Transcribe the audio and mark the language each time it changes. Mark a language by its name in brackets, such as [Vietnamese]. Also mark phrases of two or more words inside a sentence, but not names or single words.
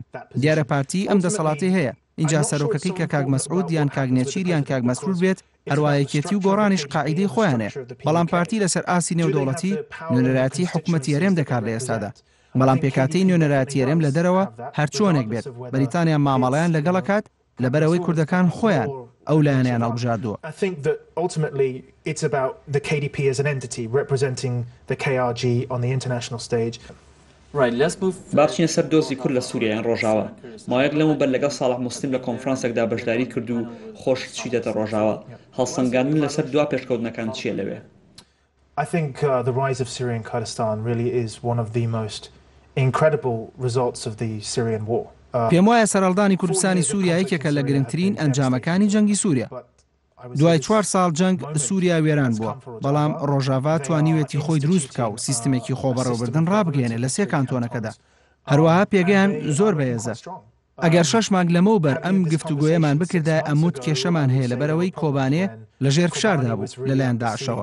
[Central Kurdish] دیارە پارتی ئەم دەسەڵاتی هەیە. اینجا سەرۆکەکەی کە کاک مەسعود یان کاک نێچیر یان کاک مەسرور بێت هەروایەکێتی و گۆڕانیش قاعیدەی خۆیانێ. بەڵام پارتی لەسەر ئاسی نێودەوڵەتی نوێنەراتی حکوومەتی هەرێم دەکات لە ئێستادا. بەڵام پێکاتی نوێنەراتی هەرێم لە دەرەوە هەر چۆنێک بێت بەریتانیا مامەڵەیان لەگەڵەکات لەبەرەوەی کوردەکان خۆیان ئەو لایەنیان هەڵبژاردووە. [English] I think that ultimately it's about the KDP as an entity representing the KRG on the international stage. Right, let's move. [Central Kurdish] بابچینە سەر دۆزی کورد لە سووریایان ڕۆژاوە. ماوەیەک لەمەوبەر لەگەڵ ساڵح موسلیم لە کۆنفرانسێکدا بەشداری کرد و خۆش چیدەتە ڕۆژاوە. هەڵسەنگاندن لەسەر دوا پێشکەوتنەکان چییە لەوێ؟ [English] I think the rise of Syrian Kurdistan really is one of the most incredible results of the Syrian war. [Central Kurdish] پێم وایە سەرهەڵدانی کوردستانی سووریا یەکێکە لە گرنگترین ئەنجامەکانی جەنگی سووریا. دوای 4 ساڵ جەنگ سووریا وێران بووە، بەڵام ڕۆژاوا توانیوێتی خۆی دروست بکە و سیستمێکی خۆبەڕێوەبردن ڕابگەێنێ لە 3 کانتۆنەکەدا. هەروەها پێگەیان زۆر بەهێزە. ئەگەر 6 مانگ لەمەوبەر ئەم گفتوگۆیەمان بکردای ئەموت کێشەمان هەیە لەبەرەوەی کۆبانێ لە ژێر فشاردا بوو لەلایەن داعشەوە.